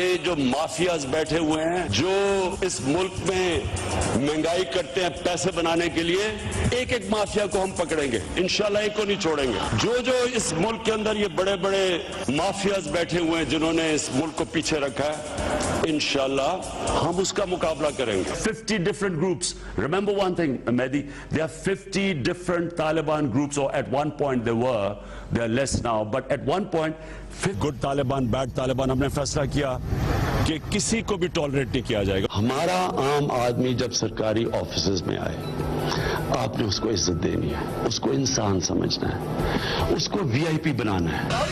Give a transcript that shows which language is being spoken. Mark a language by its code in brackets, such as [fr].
[ur] یہ جو مافیاز بیٹھے ہوئے ہیں جو اس ملک میں مہنگائی کرتے ہیں پیسے بنانے کے لیے، ایک ایک مافیا کو ہم پکڑیں گے انشاءاللہ، ایک کو نہیں چھوڑیں گے. جو اس ملک کے اندر یہ بڑے بڑے مافیاز بیٹھے ہوئے ہیں جنہوں نے اس ملک کو پیچھے رکھا ہے، انشاءاللہ ہم اس کا مقابلہ کریں گے. [en] 50 different groups. Remember one thing, Mehdi, there are 50 different Taliban groups, or at one point they are less now, but at one point [ur] good Taliban bed Taliban ہم نے فیصلہ کیا کہ کسی کو بھی ٹالریٹ نہیں کیا جائے گا. ہمارا عام آدمی جب سرکاری آفیسز میں آئے، آپ نے اس کو عزت دینی ہے، اس کو انسان سمجھنا ہے، اس کو وی آئی پی بنانا ہے.